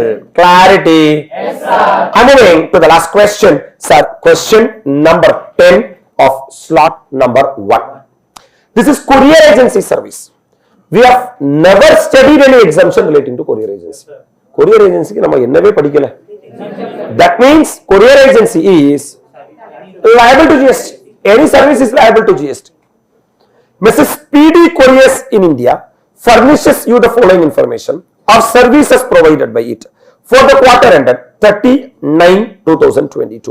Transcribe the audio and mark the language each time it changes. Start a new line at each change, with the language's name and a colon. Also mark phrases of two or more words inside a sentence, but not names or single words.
English: Clarity? Yes, sir. I'm moving to the last question, sir. Question number 10 of slot number 1. This is courier agency service. We have never studied any exemption relating to courier agency. Courier agency
Tamil: கி நாம என்னவே படிக்கல.
English: That means courier agency is liable to GST. Any service is liable to GST. Mrs. PD Couriers in India furnishes you the following information of services provided by it for the quarter ended 30/9/2022.